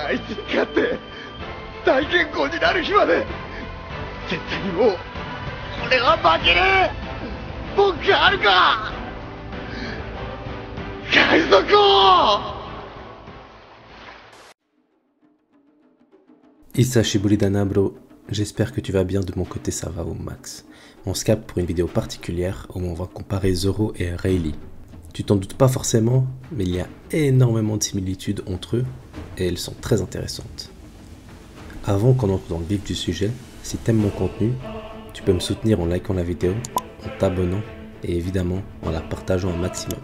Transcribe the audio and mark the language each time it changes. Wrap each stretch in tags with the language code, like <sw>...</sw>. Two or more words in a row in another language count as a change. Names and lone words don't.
<ja>あいつに勝って大剣豪になる日まで絶対にもう俺は負けねえ。文句あるか海賊王。久しぶりだな</ja> <fr>bro, j'espère que tu vas bien, de mon côté ça va au max. On se capte pour une vidéo particulière où on va comparer Zoro et Rayleigh. Tu t'en doutes pas forcément, mais il y a énormément de similitudes entre eux et elles sont très intéressantes. Avant qu'on entre dans le vif du sujet, si t'aimes mon contenu, tu peux me soutenir en likant la vidéo, en t'abonnant et évidemment en la partageant un maximum.</fr>